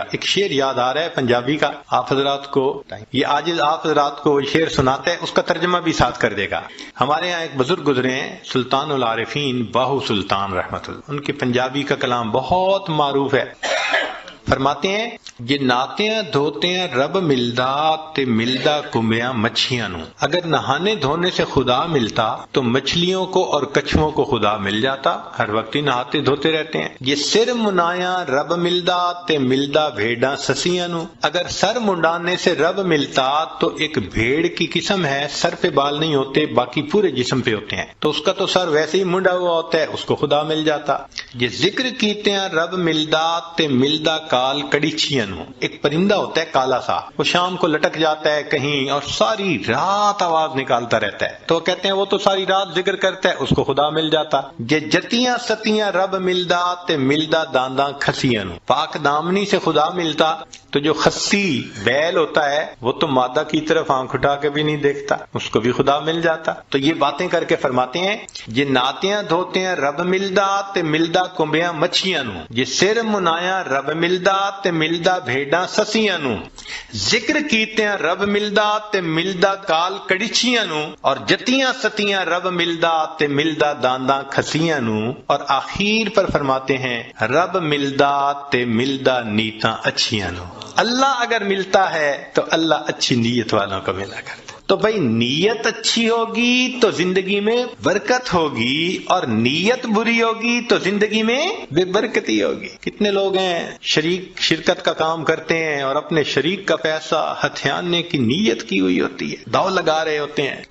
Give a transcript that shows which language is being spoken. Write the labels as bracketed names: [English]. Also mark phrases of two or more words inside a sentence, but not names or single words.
[Urdu] ایک شعر یاد آ رہا ہے پنجابی کا، آپ حضرات کو یہ عاجز آپ حضرات کو شعر سناتا ہے، اس کا ترجمہ بھی ساتھ کر دے گا۔ ہمارے یہاں ایک بزرگ گزرے ہیں سلطان العارفین باہو سلطان رحمت اللہ، ان کی پنجابی کا کلام بہت معروف ہے۔ فرماتے ہیں [Punjabi] جے ناتیاں دھوتیاں رب ملدا تے ملدا کمبیاں مچھیاں نو، [Urdu] اگر نہانے دھونے سے خدا ملتا تو مچھلیوں کو اور کچھووں کو خدا مل جاتا، ہر وقت ہی نہاتے دھوتے رہتے ہیں۔ [Punjabi] یہ سر منایا رب ملدا تے ملدا بھیڑاں سسیاں نو، [Urdu] اگر سر منڈانے سے رب ملتا تو ایک بھیڑ کی قسم ہے، سر پہ بال نہیں ہوتے باقی پورے جسم پہ ہوتے ہیں، تو اس کا تو سر ویسے ہی منڈا ہوا ہوتا ہے، اس کو خدا مل جاتا۔ [Punjabi] یہ ذکر کیتے ہیں رب ملدا تے ملدا کال کڑیچیاں نو، [Urdu] ایک پرندہ ہوتا ہے کالا سا، وہ شام کو لٹک جاتا ہے کہیں اور ساری رات آواز نکالتا رہتا ہے، تو کہتے ہیں وہ تو ساری رات ذکر کرتا ہے، اس کو خدا مل جاتا۔ [Punjabi] جے جتیاں ستیاں رب ملدا تے ملدا دانداں کھسیاں نو، [Urdu] پاک دامنی سے خدا ملتا تو جو خسی بیل ہوتا ہے وہ تو مادہ کی طرف آنکھ اٹھا کے بھی نہیں دیکھتا، اس کو بھی خدا مل جاتا۔ تو یہ باتیں کر کے فرماتے ہیں [Punjabi] جے ناتیاں دھوتے ہیں رب ملدا تے ملدا کمبیاں مچھیاں نو، جے سر منایا رب ملدا تے ملدا بھیڑاں سسیاں نو، ذکر کیتے ہیں رب ملدا تے ملدا کال کڑیچیاں نو، اور جتیاں ستیاں رب ملدا تے ملدا دانداں کھسیاں نو، [Urdu] اور آخر پر فرماتے ہیں [Punjabi] رب ملدا تے ملدا نیتاں اچھیاں نو۔ [Urdu] اللہ اگر ملتا ہے تو اللہ اچھی نیت والوں کو ملا کرتا۔ تو بھائی نیت اچھی ہوگی تو زندگی میں برکت ہوگی، اور نیت بری ہوگی تو زندگی میں بے برکتی ہوگی۔ کتنے لوگ ہیں شرکت کا کام کرتے ہیں اور اپنے شریک کا پیسہ ہتھیانے کی نیت کی ہوئی ہوتی ہے، داؤ لگا رہے ہوتے ہیں۔